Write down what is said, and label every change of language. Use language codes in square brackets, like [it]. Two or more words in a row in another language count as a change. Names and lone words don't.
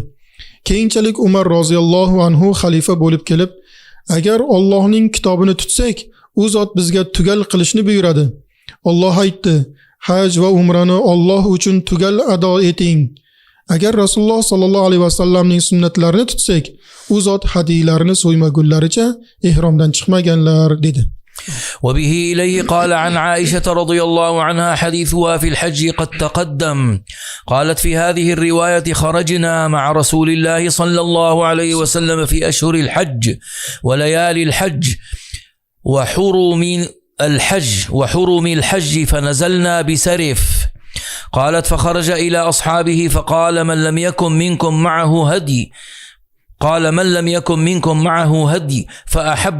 [uz] Keyinchalik Umar [ar] رضي الله عنه [uz] xalifa bo'lib kelib, agar Allohning kitobini tutsak, u zot bizga tugal qilishni buyuradi. Alloh aytdi: "Haj va umrani Alloh uchun tugal ado eting." Agar Rasululloh [ar] صلى الله عليه وسلم [uz] sunnatlarini tutsak, u zot hadiylarni so'ymagunlaricha ehromdan chiqmaganlar dedi. [ar] وبه إليه قال عن عائشة رضي الله عنها حديثها في الحج قد تقدم قالت في هذه الرواية خرجنا مع رسول الله صلى الله عليه وسلم في أشهر الحج وليالي الحج وحرم الحج فنزلنا بسرف قالت فخرج إلى أصحابه فقال من لم يكن منكم معه هدي فأحب